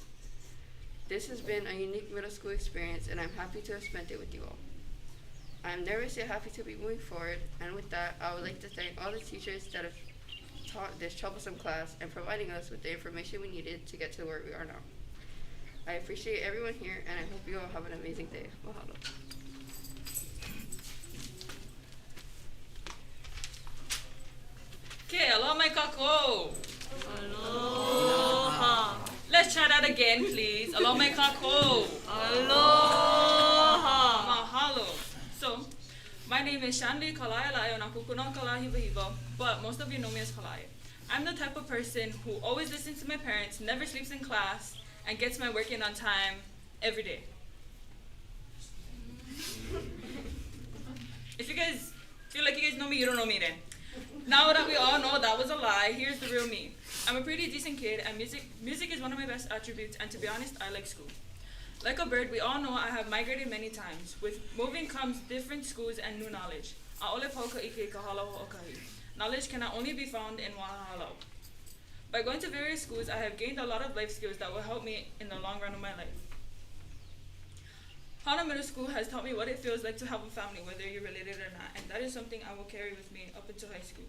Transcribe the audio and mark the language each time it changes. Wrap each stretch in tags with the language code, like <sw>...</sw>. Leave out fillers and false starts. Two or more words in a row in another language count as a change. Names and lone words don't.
<en>This has been a unique middle school experience, and I'm happy to have spent it with you all. I am nervous yet happy to be moving forward, and with that, I would like to thank all the teachers that have taught this troublesome class and providing us with the information we needed to get to where we are now. I appreciate everyone here, and I hope you all have an amazing day. Mahalo.</en> <haw>Okay, aloha mai kako. Aloha.</haw> <en>Let's try that again, please.</en> <haw>Aloha mai kako. Aloha. Mahalo.</haw> <en>So, my name is Shanli Kalaialai o Nakukuno Kalahivahiva, but most of you know me as Kalai. I'm the type of person who always listens to my parents, never sleeps in class, and gets my work in on time every day. If you guys feel like you guys know me, you don't know me then. Now that we all know that was a lie, here's the real me. I'm a pretty decent kid, and music is one of my best attributes, and to be honest, I like school. Like a bird, we all know I have migrated many times. With moving comes different schools and new knowledge.</en> <haw>A'ole pauka ike kahalo ho'okahi.</haw> <en>Knowledge cannot only be found in Wahahalau. By going to various schools, I have gained a lot of life skills that will help me in the long run of my life. Hana Middle School has taught me what it feels like to have a family, whether you're related or not, and that is something I will carry with me up until high school.</en>